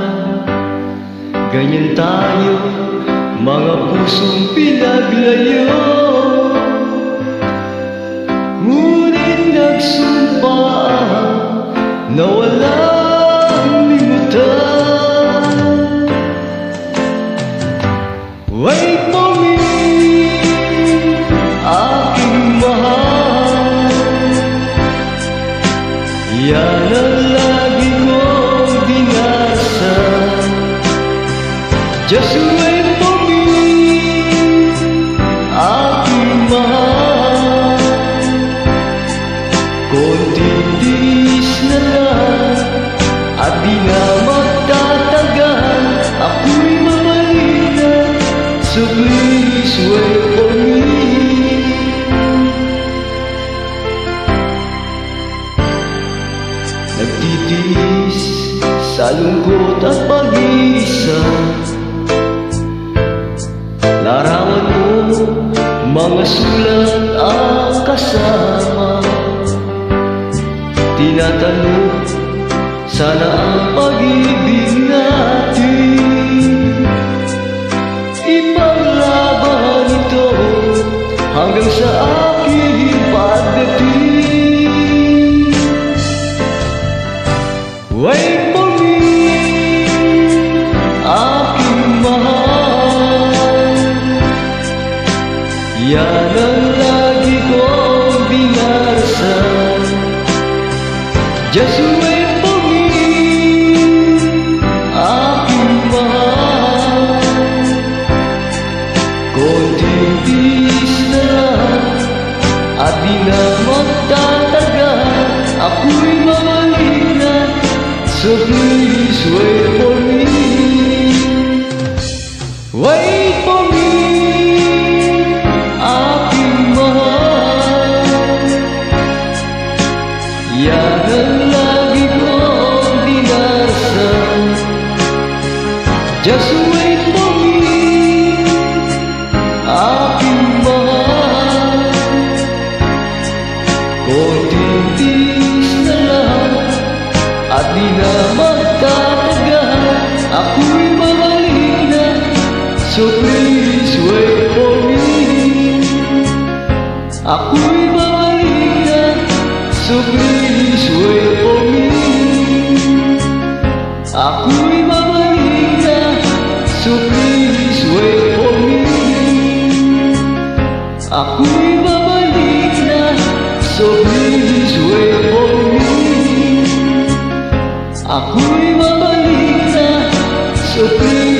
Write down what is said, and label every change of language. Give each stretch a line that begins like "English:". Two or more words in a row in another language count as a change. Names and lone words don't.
Filipino: Ganyan tayo, mga pusong pinaglayo. Ngunit nagsumpa na walang limutan.
English: Wait for me,
Filipino: aking mahal. Yan ang lagi kong dinasal.
English: Just wait for me,
Filipino: aking mahal. Konting tiis na lang at di na magtatagal. Ako'y mabalik na,
English: so please wait for me.
Filipino: Nagtitiis sa lungkot at pag-iisa. Larawan mo, mga sulat ang kasama. Tinatanong, sana ang pag-ibig natin ipaglaban ito hanggang sa aking pagdating.
English: Wait for me,
Filipino: aking mahal. Yan ang lagi kong dinasal.
English: Just wait for me,
Filipino: aking mahal. Konting tiis na lang at di na magtatagal. Ako'y babalik na,
English: so please wait for me. Wait for me,
Filipino: aking mahal. Yan ang lagi kong dinasal.
English: Just wait for me,
Filipino: aking mahal. Konting tiis na lang at di na magtatagal. Ako'y babalik na,
English: so please wait for me.
Filipino: Ako'y babalik na,
English: so please wait for me.
Filipino: Ako'y babalik na,
English: so please wait for me.
Filipino: Ako'y babalik na,
English: so please wait for me.
Filipino: Ako'y babalik na,
English: so please